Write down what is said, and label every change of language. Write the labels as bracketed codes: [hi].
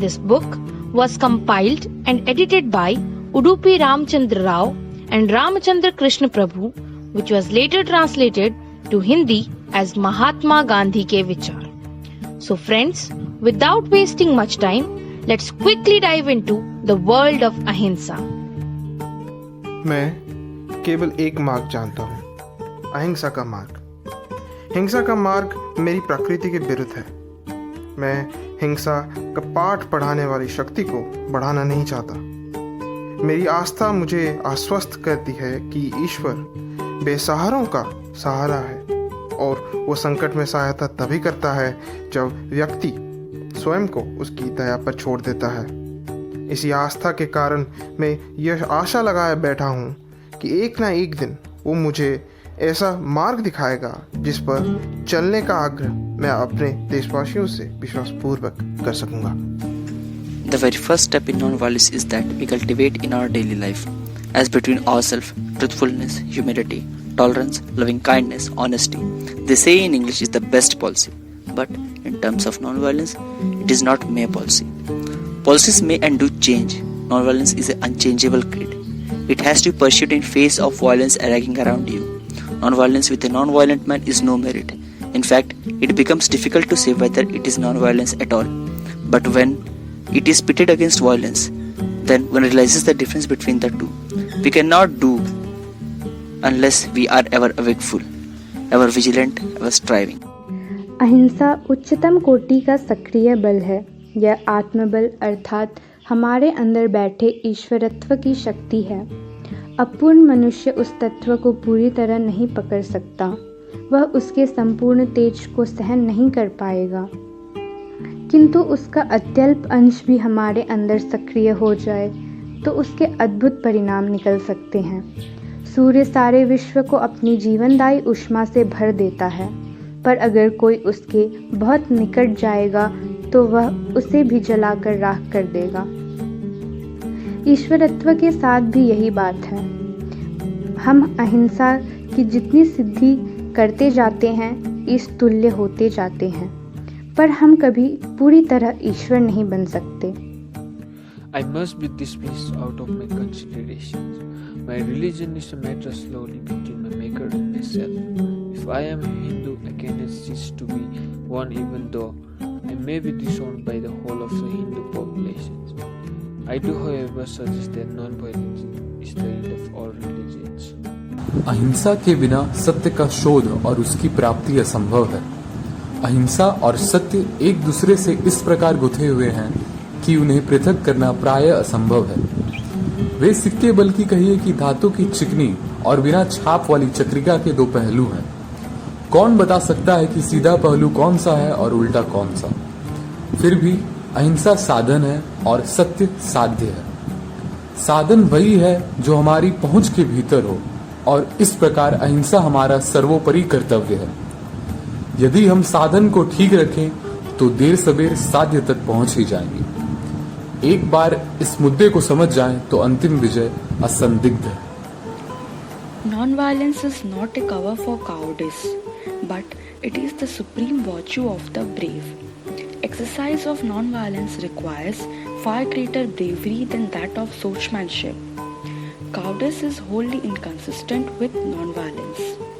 [en] This book was compiled and edited by Udupi Ramchandra Rao and Ramachandra Krishna Prabhu, which was later translated to Hindi as Mahatma Gandhi ke Vichar. So friends, without wasting much time, let's quickly dive into the world of Ahimsa. [hi] मैं केवल एक मार्ग जानता हूँ, अहिंसा का मार्ग। हिंसा का मार्ग मेरी प्रकृति के विरुद्ध है। मैं हिंसा का पाठ पढ़ाने वाली शक्ति को बढ़ाना नहीं चाहता। मेरी आस्था मुझे आश्वस्त करती है कि ईश्वर बेसहारों का सहारा है और वो संकट में सहायता तभी करता है जब व्यक्ति स्वयं को उसकी दया पर छोड़ देता है। इसी आस्था के कारण मैं यह आशा लगाए बैठा हूँ कि एक ना एक दिन वो मुझे ऐसा मार्ग दिखाएगा जिस पर चलने का आग्रह मैं अपने देशवासियों से विश्वासपूर्वक कर सकूंगा। [en] The very first step in non-violence is that we cultivate in our daily life, as between ourselves, truthfulness, humility, tolerance, loving kindness, honesty. They say in English is the best policy, but in terms of non-violence, it is not mere policy. Policies may and do change. Non-violence is an unchangeable creed. It has to be pursued in face of violence raging around you. Non-violence with a non-violent man is no merit. In fact, it becomes difficult to say whether it is non-violence at all. But when it is pitted against violence, then one realizes the difference between the two. We cannot do unless we are ever wakeful, ever vigilant, ever striving. [hi] अहिंसा उच्चतम कोटि का सक्रिय बल है। यह आत्मबल अर्थात हमारे अंदर बैठे ईश्वरत्व की शक्ति है। अपूर्ण मनुष्य उस तत्व को पूरी तरह नहीं पकड़ सकता, वह उसके संपूर्ण तेज को सहन नहीं कर पाएगा। किंतु उसका अत्यल्प अंश भी हमारे अंदर सक्रिय हो जाए तो उसके अद्भुत परिणाम निकल सकते हैं। सूर्य सारे विश्व को अपनी जीवनदायी ऊष्मा से भर देता है, पर अगर कोई उसके बहुत निकट जाएगा तो वह उसे भी जलाकर राख कर देगा। ईश्वरत्व के साथ भी यही बात है। हम अहिंसा की जितनी सिद्धि करते जाते हैं, इस तुल्य होते जाते हैं, पर हम कभी पूरी तरह ईश्वर नहीं बन सकते। [en] I must be dismissed out of my considerations. My religion is a matter slowly between my maker and myself. If I am a Hindu, I cannot cease to be one even though I may be disowned by the whole of the Hindu populations. I do, however, suggest that non-violence is the end of all religions. [hi] अहिंसा के बिना सत्य का शोध और उसकी प्राप्ति असंभव है। अहिंसा और सत्य एक दूसरे से इस प्रकार गुथे हुए हैं कि उन्हें पृथक करना प्रायः असंभव है। वे सिक्के बल्कि कहिए कि धातु की चिकनी और बिना छाप वाली चक्रिका के दो पहलू हैं। कौन बता सकता है कि सीधा पहलू कौन सा है और उल्टा कौन सा? फिर भी अहिंसा साधन है और सत्य साध्य है। साधन वही है जो हमारी पहुंच के भीतर हो, और इस प्रकार अहिंसा हमारा सर्वोपरि कर्तव्य है। यदि हम साधन को ठीक रखें तो देर सबेर साध्य तक पहुंच ही जाएंगे। एक बार इस मुद्दे को समझ जाएं तो अंतिम विजय असंदिग्ध है। [en] Non-violence is not a cover for cowardice, but it is the supreme virtue of the brave. Exercise of non-violence requires far greater bravery than that of swordsmanship. Cowardice is wholly inconsistent with non-violence.